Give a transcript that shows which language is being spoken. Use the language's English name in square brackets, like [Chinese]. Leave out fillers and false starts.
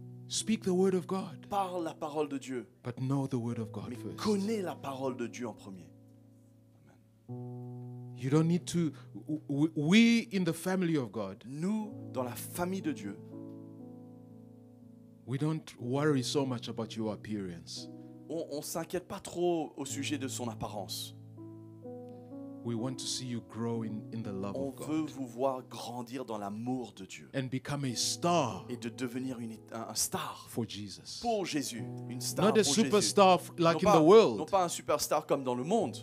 [English] Speak the Word of God, [French] Parle la parole de Dieu, [English] but know the Word of God [French] mais [English] first. [French] connais la parole de Dieu en premier. [English] You don't need to. We in the family of God, [French] Nous, dans la famille de Dieu, [English] we don't worry so much about your appearance. [French] on ne s'inquiète pas trop au sujet de son apparence. [English] We want to see you grow in the love [French] On [English] of [French] veut [English] God [French] vous voir grandir dans l'amour de Dieu [English] and become a star [French] et de devenir un star [English] for Jesus. [French] pour Jésus, une star [English] Not a [French] pour Jésus. [English] superstar like [French] Non [English] in the [French] non [English] world. [French] pas un superstar comme dans le monde,